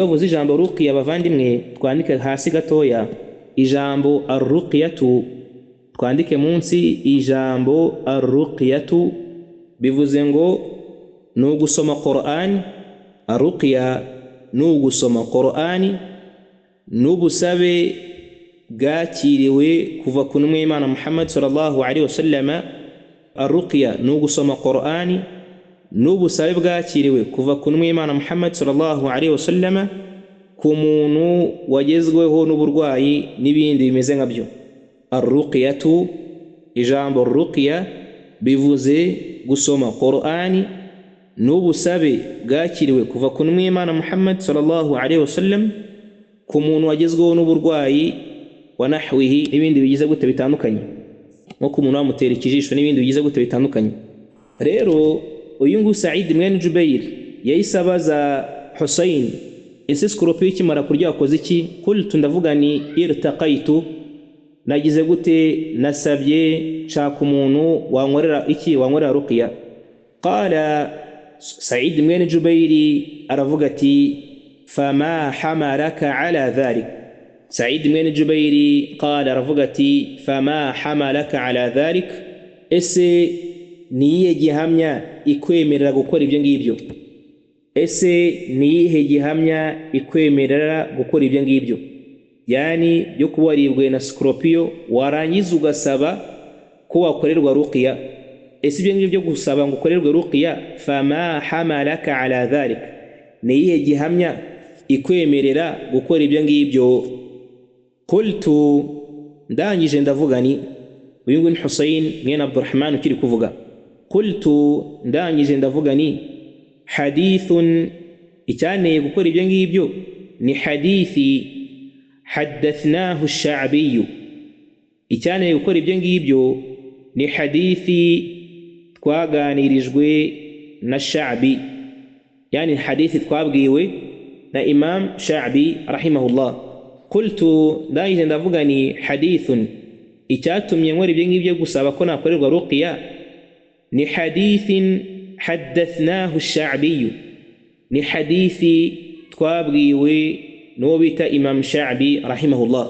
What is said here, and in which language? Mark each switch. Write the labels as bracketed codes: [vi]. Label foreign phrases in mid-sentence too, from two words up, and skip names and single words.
[rw] bavuze ijambo ruqya bavandimwe twandike hasi gatoya ijambo arruqyatu twandike munsi ijambo arruqyatu bivuze ngo nugusoma Qur'an arruqya nugusoma Qur'an nubusabe bwakiriwe kuva ku ntumwa y'Imana Muhammad [ar] صلى الله عليه وسلم [rw] arruqya nugusoma Qur'an nubusabe bwakiriwe kuva ku ntumwa y'Imana Muhammad [ar] صلى الله عليه وسلم [rw] ku muntu wagezweho n'uburwayi n'ibindi bimeze nkabyo arruqyatu ijambo ruqya bivuze gusoma Qur'ani n'ubusabe bwakiriwe kuva ku Imana Muhammad [ar] صلى الله عليه وسلم [rw] ku muntu wagezweho n'uburwayi [ar] ونحوه [rw] n'ibindi bigize gute bitandukanye, nko ku muntu wamutera ikijisho n'ibindi bigize gute bitandukanye. Rero uyu nguyu Said mwene Jubair yahise abaza Husayn, ese scorpion ikimara kurya akoze iki? Qultu, ndavuga ni irtaqaitu, nagize gute, nasabye nshaka umuntu wankorera iki, wankorera ruqya. [ar] Qala Said mwene Jubair [rw] aravuga ati [ar] fama hamalaka ala dhalik. [rw] Said mwene Jubair qala aravuga ati [ar] فما حملك على ذلك, [rw] ese niyihe gihamya ikwemerera gukora ibyo ngibyo? Ese niyihe gihamya ikwemerera gukora ibyo ngibyo? Yani byo kuba waribwe na scorpion warangiza ugasaba ko wakorerwa ruqya. Ese ibyo ngibyo gusaba ngo ukorerwe ruqya, [ar] فما حملك على ذلك, [rw] niyihe gihamya ikwemerera gukora ibyo ngibyo? Qultu, ndangije ndavuga ni, uyu nguyu ni Husayn mwene Abdurrahman ukiri kuvuga. Qultu, ndangije ndavuga ni hadithun, icyanteye gukora ibyo ngibyo ni hadithi [ar] حدثناه الشعبي. [rw] Icyanteye gukora ibyo ngibyo ni hadithi twaganirijwe na Sha'bi, yani hadithi twabwiwe na Imam Sha'bi rahimahullah. Qultu, ndangije ndavuga ni hadithun, icyatumye nkora ibyo ngibyo gusaba ko nakorerwa ruqya ni [ar] حديث حدثناه الشعبي, [rw] ni hadithi twabwiwe n'uwo bita Imam Sha'bi rahimahullah.